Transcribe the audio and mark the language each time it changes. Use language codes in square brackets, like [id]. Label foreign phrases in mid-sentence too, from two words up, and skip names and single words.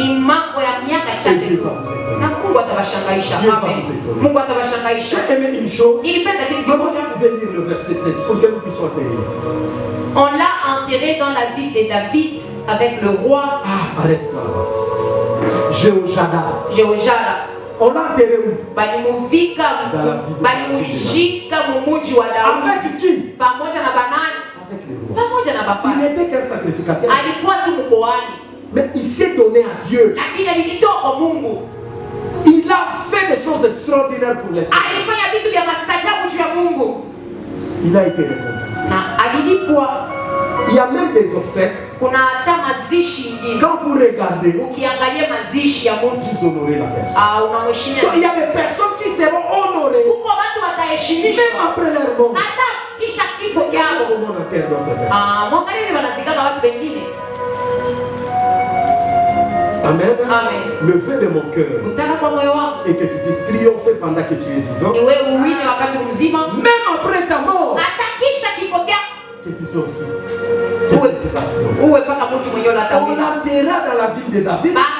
[fr] Et Dieu va vous étonner. J'ai aimé une chose. Maman, vous pouvez lire le verset 16 pour que nous puissions atterrir. On l'a enterré dans la ville de David avec le roi. Ah, arrête-toi. Jehoiada. On l'a enterré où? [sw] Balimuvika balimujika mumuji wa Daudi. [fr] Avec qui? [sw] Pamoja na banani? [fr] Avec les rois. [sw] Pamoja na bafalme. [fr] Il n'était qu'un sacrificateur. [sw] Alikuwa tu mkoani. [fr] Mais il s'est donné à Dieu. [sw] Lakini alijitoa kwa Mungu. [fr] Il a fait des choses extraordinaires pour les saints. [sw] Alifanya vitu vya maajabu juu ya Mungu. [fr] Il a été récompensé. [sw] Na alilipwa. [fr] Il y a même des obsèques. [sw] Kuna hata mazishi ingine. [fr] Quand vous regardez, [sw] ukiangalia mazishi ya mtu, [fr] vous honorez la personne. [sw] Unamheshimia. [fr] Il y a des personnes qui seront honorées. [sw] Huko watu wataheshimishwa. [fr] Même après leur mort. [sw] Hata kisha kifo chao. [fr] Comment on enterre d'autres personnes? [sw] Mwangalie wanazikana watu wengine. [fr] Amen. Amen. Le vœu de mon cœur et que tu puisses triompher pendant que tu es vivant. Même après ta mort. Que tu sois aussi. On l'enterra dans la ville de David.